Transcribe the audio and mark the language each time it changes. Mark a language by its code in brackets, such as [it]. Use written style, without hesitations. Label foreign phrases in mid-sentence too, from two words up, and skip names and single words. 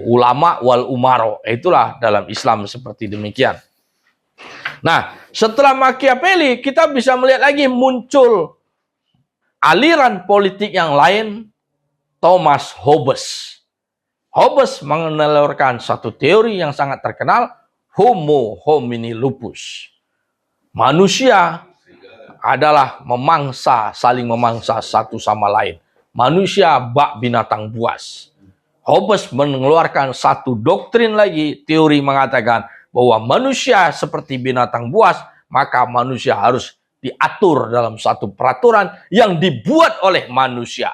[ar] Ulama wal umaro, [id] itulah dalam Islam seperti demikian. Nah, setelah Machiavelli kita bisa melihat lagi muncul aliran politik yang lain, Thomas Hobbes. Hobbes menelurkan satu teori yang sangat terkenal, [la] Homo homini lupus. [id] Manusia adalah memangsa, saling memangsa satu sama lain. Manusia bak binatang buas. Hobbes mengeluarkan satu doktrin lagi, teori mengatakan bahwa manusia seperti binatang buas, maka manusia harus diatur dalam satu peraturan yang dibuat oleh manusia.